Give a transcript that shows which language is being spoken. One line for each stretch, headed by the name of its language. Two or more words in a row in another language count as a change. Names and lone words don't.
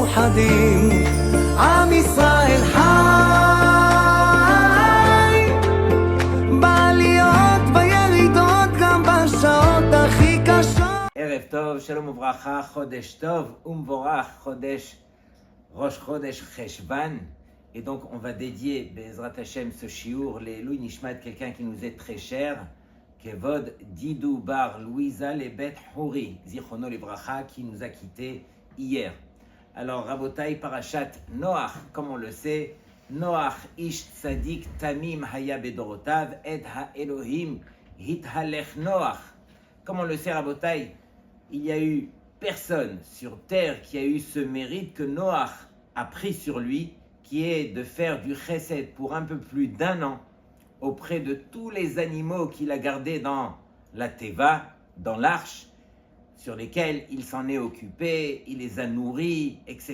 Hebrew: מאוחדים, עם ישראל חי, בעליות בירידות גם בשעות הכי קשות. ערב טוב, שלום וברכה, חודש טוב ומבורך, ראש חודש חשוון.
French: Et donc on va dédier
Hebrew: בעזרת השם
French: ce shiur les Nishmat, quelqu'un qui nous est très cher,
Hebrew: כבוד דידו בר לואיזה לבית חורי, זכרונו לברכה,
French: qui nous a quittés hier. Alors
Hebrew: רבותי פרשת נח,
French: comme on le sait,
Hebrew: נח איש צדיק תמים היה בדורותיו את האלהים התהלך נח.
French: Comme on le sait Rabotai, il y a eu personne sur terre qui a eu ce mérite que Noach a pris sur lui, qui est de faire du chesed pour un peu plus d'un an auprès de tous les animaux qu'il a gardés dans la teva, dans l'arche, sur lesquels il s'en est occupé, il les a nourris, etc.